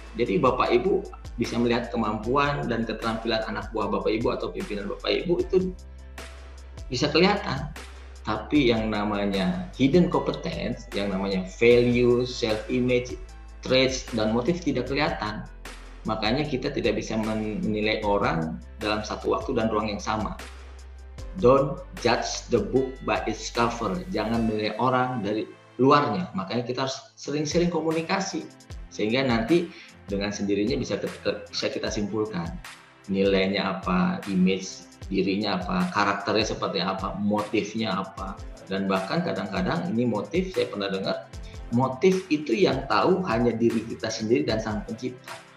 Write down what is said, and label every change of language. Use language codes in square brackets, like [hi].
[id] Jadi Bapak Ibu bisa melihat kemampuan dan keterampilan anak buah Bapak Ibu atau pimpinan Bapak Ibu itu bisa kelihatan. Tapi yang namanya hidden competence, yang namanya value, self-image, traits, dan motif tidak kelihatan. Makanya kita tidak bisa menilai orang dalam satu waktu dan ruang yang sama. [en] Don't judge the book by its cover. [id] Jangan menilai orang dari luarnya. Makanya kita harus sering-sering komunikasi. Sehingga nanti dengan sendirinya bisa kita simpulkan. Nilainya apa, image dirinya apa, karakternya seperti apa, motifnya apa. Dan bahkan kadang-kadang ini motif, saya pernah dengar, motif itu yang tahu hanya diri kita sendiri dan sang pencipta.